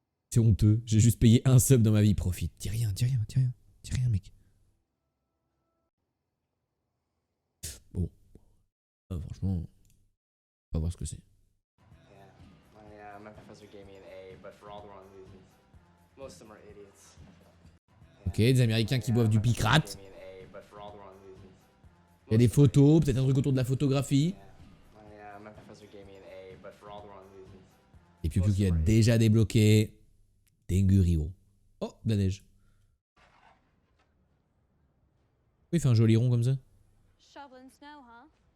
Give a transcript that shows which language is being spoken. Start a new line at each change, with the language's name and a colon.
French: C'est honteux. J'ai juste payé un sub dans ma vie. Profite. Dis rien, mec. Bon. Franchement, on va voir ce que c'est.
English: My professor gave me an A, but for all the wrong reasons. Most of them are idiots.
French: Ok, des Américains qui boivent du picrate.
English: Gave me an A, but for all the wrong reasons.
French: Il y a des photos, peut-être un truc autour de la photographie.
English: My professor gave me an A, but for all the wrong reasons.
French: Et Piu Piu qui a déjà débloqué Dengurio. Oh, de la neige. Pourquoi il fait un joli rond comme ça?
English: Shoveling snow, huh?